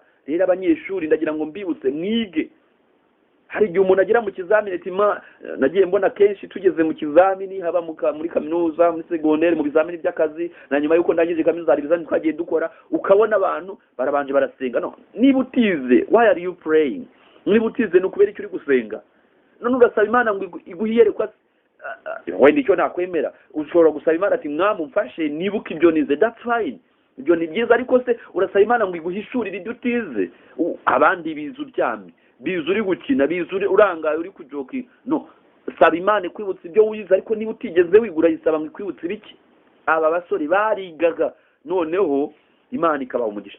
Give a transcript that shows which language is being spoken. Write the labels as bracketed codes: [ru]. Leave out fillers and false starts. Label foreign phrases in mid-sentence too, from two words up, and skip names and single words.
[rw] Rero abanyeshuri ndagira ngo mbibutse, mwige. hari igihe umuntu agera mu kizamini ati nagiye mbona kenshi tugeze mu kizamini haba muri kaminuza muri segonderi mu bizamini by'akazi na nyuma y'uko ndangije kaminuza hari ibizamini twagiye dukora ukabona abantu barabanje barasenga. [en] No, [rw] niba utize [en] why are you praying? [rw] Niba utize ni ukubera icyo uri gusenga. None ugasaba Imana ngo iguhiyerekwa wenda icyo nakwemera ushobora gusaba Imana ati mwami umfashe nibuka ibyo nize, [en] that's fine, [rw] ibyo ni byiza, ariko se urasaba Imana ngo iguhishurire ibyo utize. Abandi biza uryamye, biza uri gukina, biza urangaye uri kujoki. No, saba Imana kwibutsa ibyo wize, ariko niba utigeze wigura yisaba ngo kwibutsa ibiki. Aba basore barigaga noneho Imana ikabaha umugisha.